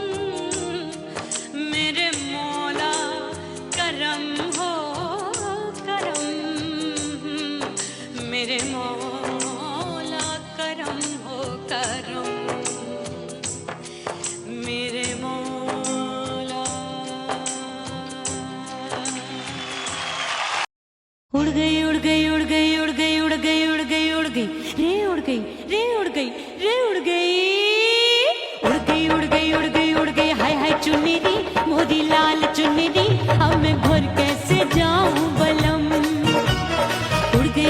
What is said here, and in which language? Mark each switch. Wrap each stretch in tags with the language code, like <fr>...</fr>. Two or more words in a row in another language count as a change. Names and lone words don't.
<hi>मेरे मौला करम हो करम मेरे मौला करम हो करम मेरे मौला उड़ गई उड़ गई उड़ गई उड़ गई उड़ गई उड़ गई उड़ गई रे उड़ गई रे उड़ गई रे उड़ गई उड़ गई उड़ गई उड़ गई उड़ गई हाय हाय</hi> <pa>चुन्नी दी मोदी लाल चुन्नी दी</pa> <hi>अब मैं घर कैसे जाऊं बलम उड़ गई</hi>